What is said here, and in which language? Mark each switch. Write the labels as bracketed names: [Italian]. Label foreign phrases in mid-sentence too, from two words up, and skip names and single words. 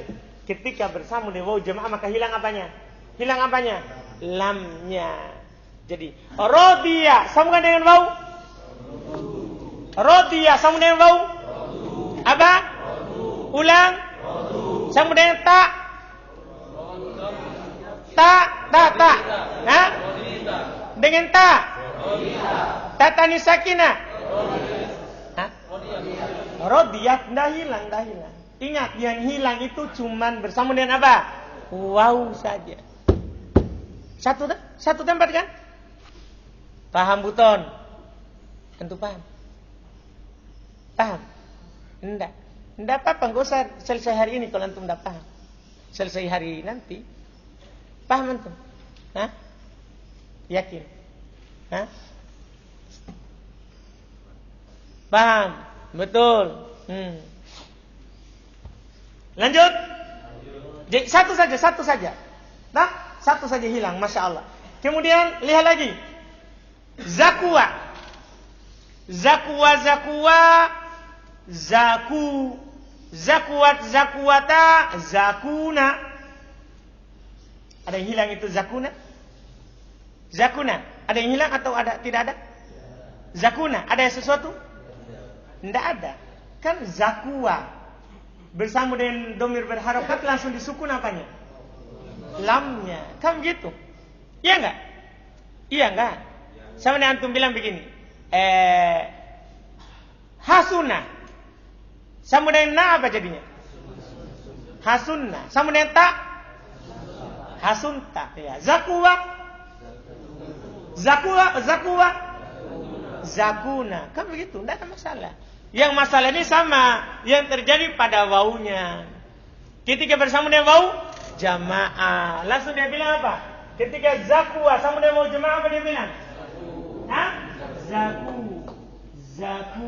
[Indonesian] Ketika bersama dengan [Arabic] واو الجماعة [Indonesian] maka hilang apanya? Hilang apanya? Lamnya. Jadi rodiya sambungan dengan waw. Rodiya sambung dengan waw. Apa? Ulang. Sambung dengan ta. Ta. Ha? Dengan ta. [Arabic] تاء التأنيث الساكنة. [Indonesian] Ha? Rodiyah dah hilang. Ingat yang hilang itu cuman bersama dengan apa? Waw saja. Satu tempat kan? Paham Buton? Tentu paham. Paham? Enggak apa-apa, enggak usah selesai hari ini kalau antum enggak paham. Selesai hari nanti. Paham antum? Hah? Yakin? Hah? Paham? Betul. Lanjut. Jadi satu saja. Nah, satu saja hilang, [Arabic] ما شاء الله. [Indonesian] Kemudian lihat lagi. Zakwa. Zaku. Zakuwata. Zakuna. Ada yang hilang itu zakuna? Ada yang hilang atau tidak ada? Zakuna. Ada yang sesuatu? Tidak ada. Kan zakwa. Bersama dengan domir berharokat langsung disukun apanya? Lamnya. Kan gitu. Iya enggak? Iya enggak? Sama dengan antum bilang begini. Hasuna. Sama dengan na apa jadinya? Hasunna. Sama dengan ta? Hasunta. Ya. Zakuna. Kan begitu. Tidak ada masalah. Yang masalah ini sama. Yang terjadi pada wawunya. Ketika bersama dengan [Arabic] واو الجماعة. [Indonesian] Langsung dia bilang apa? Ketika zakwa sama dengan [Arabic] واو الجماعة [Indonesian] apa dia bilang? Hah? Zaku.